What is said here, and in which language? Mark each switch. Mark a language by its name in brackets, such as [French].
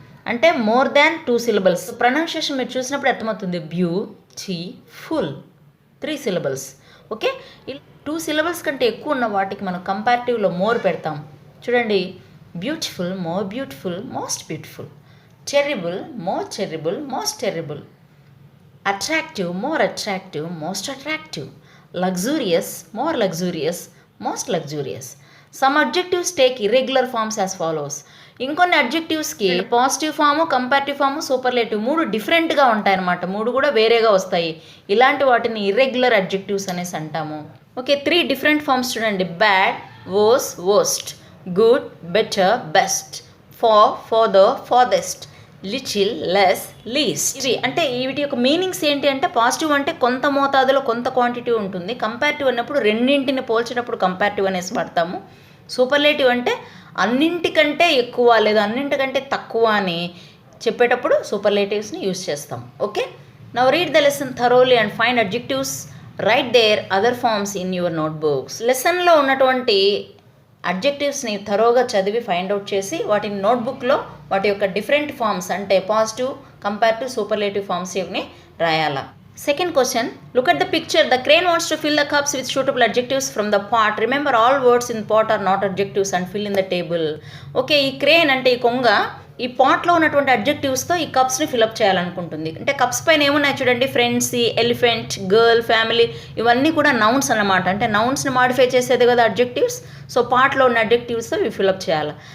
[Telugu] అంటే [English] More than 2 syllables. [Telugu] Pronunciation మీరు చూసినప్పుడు అర్థమవుతుంది. Beautiful 3 syllables. ఓకే, 2 సిలబల్స్ కంటే ఎక్కువ ఉన్న వాటికి మనం కంపారిటివ్లో మోర్ పెడతాం. [English] చూడండి, beautiful, more beautiful, most beautiful. Terrible, more terrible, most terrible. Attractive, more attractive, most attractive. Luxurious, more luxurious, most luxurious. Some adjectives take irregular forms as follows. [Telugu] ఇంకొన్ని అడ్జెక్టివ్స్కి positive form, comparative form, superlative 3 డిఫరెంట్గా ఉంటాయి అన్నమాట. 3 కూడా వేరేగా వస్తాయి. ఇలాంటి వాటిని irregular adjectives అనేసి అంటాము. [English] Okay, 3 different forms చూడండి. Bad, worse, worst, good, better, best, farther, farthest, little, less, least. [Telugu] ఇవి అంటే వీటి యొక్క మీనింగ్స్ ఏంటి అంటే, పాజిటివ్ అంటే కొంత మోతాదులో కొంత క్వాంటిటీ ఉంటుంది. కంపారిటివ్ అన్నప్పుడు రెండింటిని పోల్చేటప్పుడు కంపారిటివ్ అనేసి వాడతాము. సూపర్లేటివ్ అంటే అన్నింటికంటే ఎక్కువ లేదా అన్నింటికంటే తక్కువ అని చెప్పేటప్పుడు సూపర్లేటివ్స్ని యూజ్ చేస్తాం. [English] Okay, now read the lesson thoroughly and find adjectives. Write their other forms in your notebooks. [Telugu] లెసన్లో ఉన్నటువంటి అడ్జెక్టివ్స్ని థరోగా చదివి ఫైండ్ అవుట్ చేసి వాటిని నోట్బుక్లో వాటి యొక్క డిఫరెంట్ ఫార్మ్స్ అంటే పాజిటివ్, కంపారిటివ్, సూపర్లేటివ్ ఫార్మ్స్ ఇవన్నీ రాయాలా. [English] Second question, look at the picture. The crane wants to fill the cups with suitable adjectives from the pot. Remember, all words in pot are not adjectives and fill in the table. [Telugu] Okay, ఈ crane అంటే ఈ కొంగ ఈ పాట్లో ఉన్నటువంటి అడ్జెక్టివ్స్తో ఈ కప్స్ని fill up చేయాలనుకుంటుంది. అంటే cups పైన ఏమున్నాయి చూడండి, ఫ్రెండ్సీ, ఎలిఫెంట్, గర్ల్, ఫ్యామిలీ, ఇవన్నీ కూడా నౌన్స్ అన్నమాట. అంటే నౌన్స్ని మాడిఫై చేసేది కదా అడ్జెక్టివ్స్. సో పార్ట్లో ఉన్న అడ్జెక్టివ్స్తో ఇవి ఫిల్అప్ చేయాలి.